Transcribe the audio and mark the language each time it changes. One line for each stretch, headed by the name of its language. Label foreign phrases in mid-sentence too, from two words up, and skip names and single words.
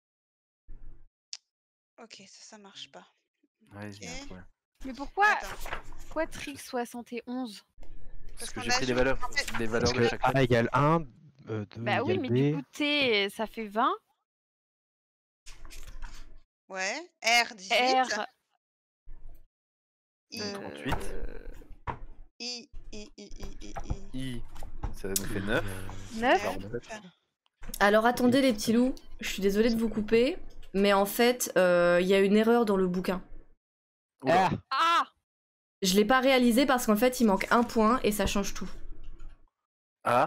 French: Ok, ça marche pas. Ouais, il y a un Ok. problème. Mais pourquoi Attends. Trix 71? Parce que qu'on j'ai a pris les joué- valeurs, en fait, les valeurs Parce de que chaque. A égale 1, 2 Bah oui, égale mais B. du coup T ça fait 20. Ouais. R, 18. R I, 38. I. I, ça nous fait 9. 9. Alors, 9. Alors attendez les petits loups, je suis désolée de vous couper, mais en fait, il y a une erreur dans le bouquin. Oula. Ah Je l'ai pas réalisé parce qu'en fait, il manque un point et ça change tout. Ah,